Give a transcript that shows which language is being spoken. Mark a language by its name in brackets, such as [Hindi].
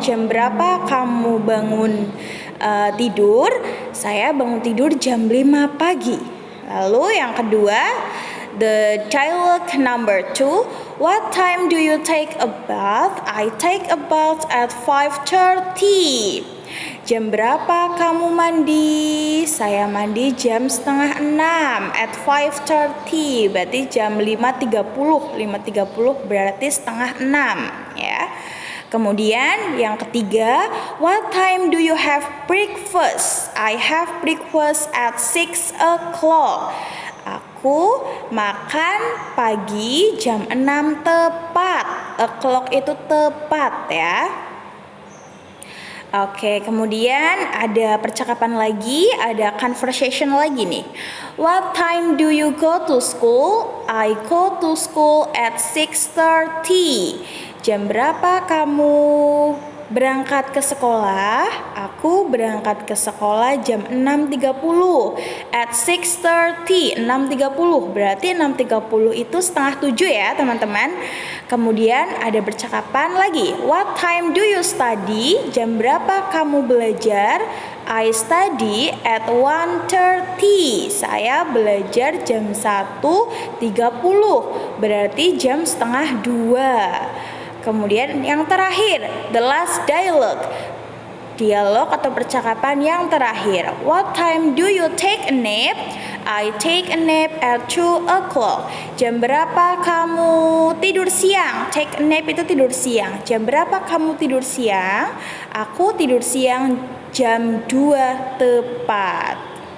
[Indonesian] Jam berapa kamu bangun tidur? Saya bangun tidur jam 5 pagi. Lalu yang kedua, [English] the dialogue number 2. What time do you take a bath? I take a bath at 5:30. [Indonesian] Jam berapa kamu mandi? Saya mandi jam setengah 6 [English] at 5:30. [Indonesian] Berarti jam 5.30. 5.30 berarti setengah 6 ya. Kemudian yang ketiga, [English] what time do you have breakfast? I have breakfast at 6 o'clock. [Indonesian] Aku makan pagi jam 6 tepat. O'clock itu tepat ya. Oke, kemudian ada percakapan lagi, ada conversation lagi nih. [English] What time do you go to school? I go to school at 6:30. [Indonesian] Jam berapa kamu berangkat ke sekolah? Aku berangkat ke sekolah jam 6.30. [English] At 6:30, [Indonesian] 6.30 berarti 6.30 itu setengah 7 ya teman-teman. Kemudian ada percakapan lagi. [English] What time do you study? [Indonesian] Jam berapa kamu belajar? [English] I study at 1:30. [Indonesian] Saya belajar jam 1.30 berarti jam setengah 2. Kemudian yang terakhir, [English] the last dialogue. [Indonesian] Dialog atau percakapan yang terakhir. [English] What time do you take a nap? I take a nap at 2 o'clock. [Indonesian] Jam berapa kamu tidur siang? [English] Take a nap [Indonesian] itu tidur siang. Jam berapa kamu tidur siang? Aku tidur siang jam 2 tepat.